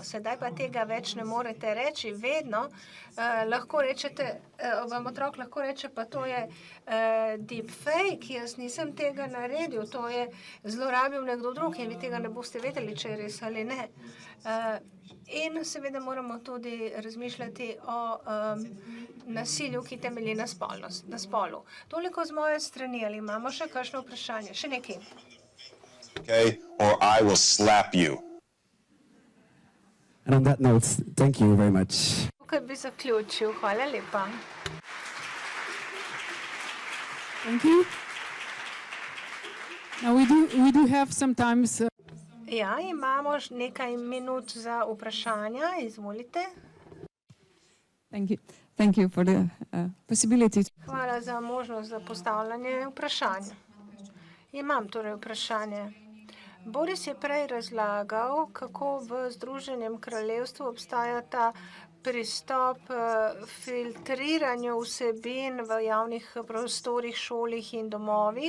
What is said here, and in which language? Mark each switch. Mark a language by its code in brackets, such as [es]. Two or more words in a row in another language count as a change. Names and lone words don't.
[sl] Sedaj pa tega več ne morete reči. Vedno lahko rečete, vam otrok lahko reče, pa to je deepfake, jaz nisem tega naredil, to je zlorabil nekdo drug in vi tega ne boste vedeli, če je res ali ne. In seveda moramo tudi razmišljati o nasilju, ki temelji na spolu. Toliko z moje strani, ali imamo še kakšno vprašanje? Še nekaj. [en] Okay, or I will slap you. And on that note, thank you very much. [sl] Tukaj bi zaključil. Hvala lepa. [en] Thank you. Now we do have sometimes [sl] Ja, imamo nekaj minut za vprašanja. Izvolite. [en] Thank you for the possibility. [sl] Hvala za možnost za postavljanje vprašanja. Imam torej vprašanje. Boris je prej razlagal, kako v Združenem kraljevstvu obstaja ta pristop filtriranju vsebin v javnih prostorih, šolih in domovih.